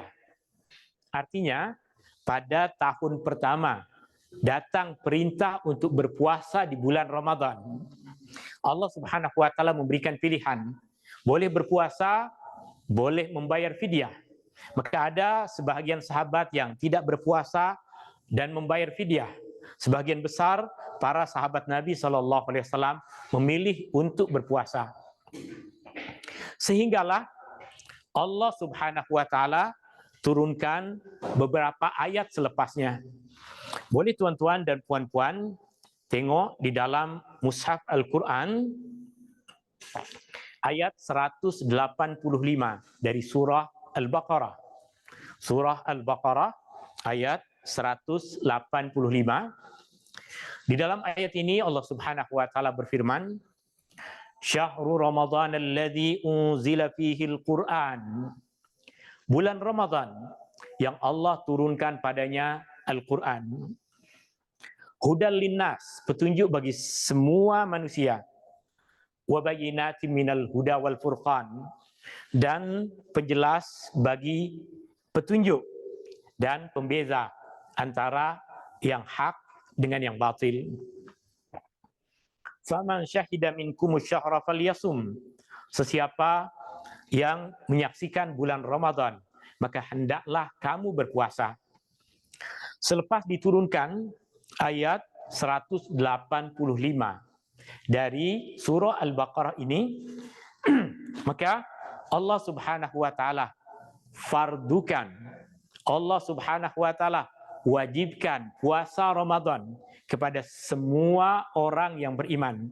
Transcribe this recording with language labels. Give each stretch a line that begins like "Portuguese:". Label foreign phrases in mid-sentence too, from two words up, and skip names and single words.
Malay: Artinya, pada tahun pertama datang perintah untuk berpuasa di bulan Ramadan. Allah
Arabic: سبحانه وتعالى
Malay: memberikan pilihan, boleh berpuasa, boleh membayar fidyah. Maka ada sebahagian sahabat yang tidak berpuasa dan membayar fidyah. Sebagian besar para sahabat Nabi
Arabic: صلى الله عليه وسلم
Malay: memilih untuk berpuasa. Sehinggalah Allah
Arabic: سبحانه وتعالى
Malay: turunkan beberapa ayat selepasnya. Boleh tuan-tuan dan puan-puan tengok di dalam Mushaf Al-Quran ayat 185 dari surah Al-Baqarah. Surah Al-Baqarah ayat 185. Di dalam ayat ini Allah
Arabic: سبحانه وتعالى
Malay: berfirman,
Arabic: شهر رمضان الذي أنزل فيه القرآن.
Malay: Bulan Ramadan yang Allah turunkan padanya Al-Qur'an.
Arabic: هدى للناس,
Malay: petunjuk bagi semua manusia.
Arabic: وبينات من الهدى والفرقان,
Malay: dan penjelas bagi petunjuk dan pembeza antara yang hak dengan yang batil.
Arabic: فمن شهد منكم الشهر فليصمه.
Malay: Sesiapa yang menyaksikan bulan Ramadan, maka hendaklah kamu berpuasa. Selepas diturunkan ayat 185 dari surah Al-Baqarah ini, maka Allah
Arabic: سبحانه وتعالى
Malay: fardukan, Allah
Arabic: سبحانه وتعالى
Malay: wajibkan puasa Ramadan kepada semua orang yang beriman.